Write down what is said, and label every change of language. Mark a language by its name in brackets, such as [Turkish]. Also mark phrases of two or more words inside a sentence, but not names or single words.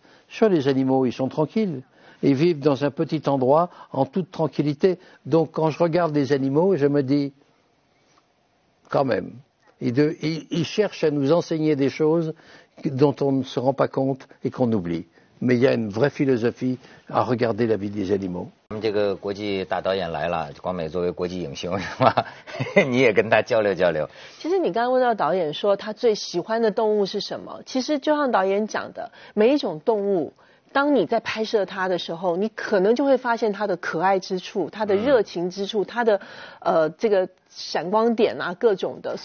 [French] Sur les animaux, ils sont tranquilles. Ils vivent dans un petit endroit en toute tranquillité. Donc quand je regarde les animaux, je me dis, quand même, ils cherchent à nous enseigner des choses dont on ne se rend pas compte et qu'on oublie. mais il y a une vraie philosophie à regarder la vie des animaux. [Chinese] 我们这个国际大导演来了，光美作为国际影星是吧？你也跟他交流交流。其实你刚刚问到导演说他最喜欢的动物是什么，其实就像导演讲的，每一种动物。当你在拍摄它的时候，你可能就会发现它的可爱之处，它的热情之处，它的这个闪光点啊，各种的。